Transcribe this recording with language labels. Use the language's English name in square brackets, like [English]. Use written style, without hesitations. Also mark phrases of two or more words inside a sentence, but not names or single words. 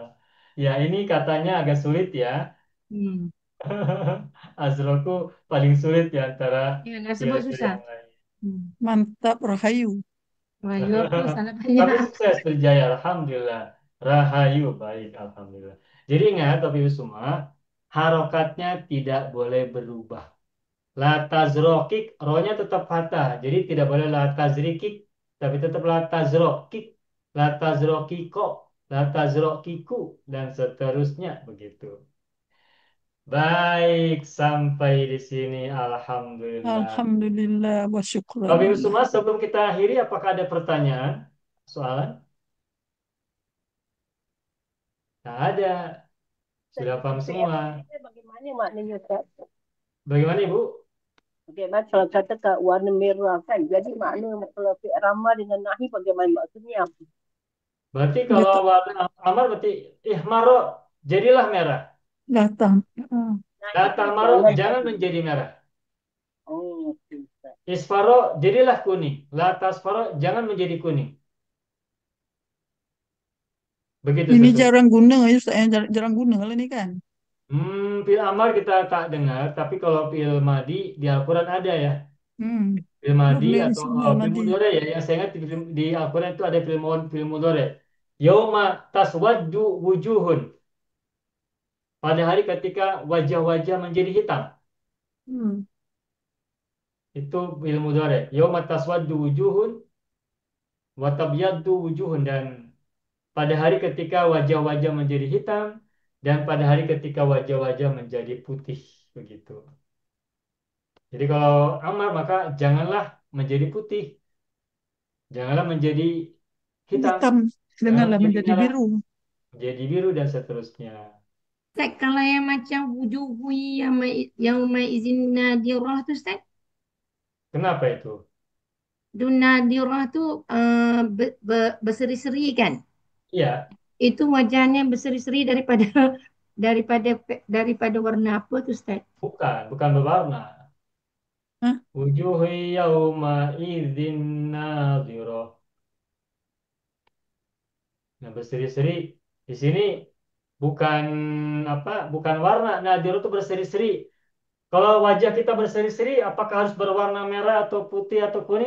[Indonesian] Ya, ini katanya agak sulit ya. Azroku paling sulit di antara [Malay] Ya, nak sebut [Indonesian] pil-pil susah. yang lain. Mantap, Rahayu. Rahayu apa salah Tapi banyak. sukses berjaya, Alhamdulillah. Rahayu, baik, Alhamdulillah. Jadi ingat, Bapak Ibu semua, harokatnya tidak boleh berubah. [Arabic] لا تزرقي, [Indonesian] rohnya tetap patah. Jadi tidak boleh [Arabic] لا تزرقي, [Indonesian] tapi tetap [Arabic] لا تزرقي لا تزرقي لا تزرقي, [Indonesian] dan seterusnya begitu. Baik, sampai di sini, Alhamdulillah. [Arabic] الحمد لله و [Indonesian] Bapak Ibu syukuran. semua, sebelum kita akhiri, apakah ada pertanyaan, soalan? Nah, ada. Sudah paham semua. Bagaimana maknanya Ustaz? Bagaimana Ibu? [Malay] Bagaimana kalau kata kat warna merah kan? [Indonesian] Jadi makna kalau fi'il ramah dengan nahi bagaimana maksudnya apa? Berarti [Malay] Dah kalau tak, [Indonesian] warna amar berarti ihmaro, jadilah merah. [Malay] dah tak. Ah, [Indonesian] Nahi La itu tahmaro, jangan jangan jadi. menjadi merah. [Malay] Oh, okey, Ustaz. [Indonesian] Isfaro, jadilah kuning. [Arabic] لا تصفري, [Indonesian] jangan menjadi kuning. Begitu Ini sesungguhnya. [Malay] jarang guna ya Ustaz, jarang guna lah ni kan. Fi'il amar kita tak dengar, tapi kalau fi'il madi di Al-Quran ada ya. Hmm. [Indonesian] Fi'il madi Boleh atau disebut fi'il madi. mudhari ya. Yang saya ingat di Al-Quran itu ada fi'il mudhari. [Arabic] يوم تسود وجوه. [Indonesian] Pada hari ketika wajah-wajah menjadi hitam. Hmm. Itu fi'il mudhari. [Arabic] يوم تسود وجوه وتبيض وجوه, [Indonesian] dan pada hari ketika wajah-wajah menjadi hitam dan pada hari ketika wajah-wajah menjadi putih, begitu. Jadi kalau amar maka janganlah menjadi putih, janganlah menjadi hitam, Hitam jangan dengarlah menjadi menjadi merah, biru. menjadi biru dan seterusnya. [Malay] Ustaz, kalau yang macam wujuhu yang izin nadirah tu Ustaz, [Indonesian] Kenapa itu? [Malay] nadirah tu berseri-seri kan? [Indonesian] Iya, [Malay] Itu wajahnya berseri-seri daripada daripada warna apa tu Ustaz? [Indonesian] bukan berwarna. Hah? [Arabic] وجوه يومئذ ناضرة. [Indonesian] Nah, berseri-seri di sini bukan bukan warna. Nadhirah itu berseri-seri. Kalau wajah kita berseri-seri, apakah harus berwarna merah atau putih atau kuning?